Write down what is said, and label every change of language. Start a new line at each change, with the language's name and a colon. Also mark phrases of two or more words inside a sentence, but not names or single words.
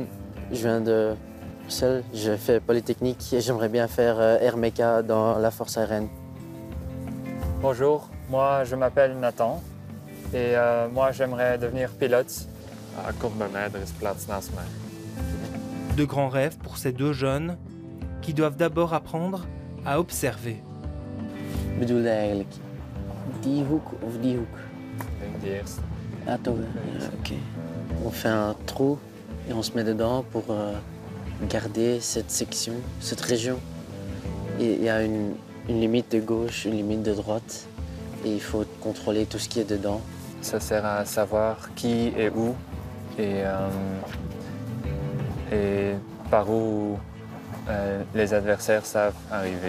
French: Je viens de Bruxelles, je fais Polytechnique et j'aimerais bien faire Air Mecha dans la force aérienne. Bonjour, moi je m'appelle Nathan et moi j'aimerais devenir pilote. De grands rêves pour ces deux jeunes qui doivent d'abord apprendre à observer.
Dutch: Bedoelde eigenlijk die hoek of die hoek? Die eerste. Ah toch, ok.
French: On fait un trou et on se met dedans pour garder cette section, cette région. Et il y a une limite de gauche, une limite de droite et il faut contrôler tout ce qui est dedans. Ça sert à savoir qui est où et par où les adversaires savent arriver.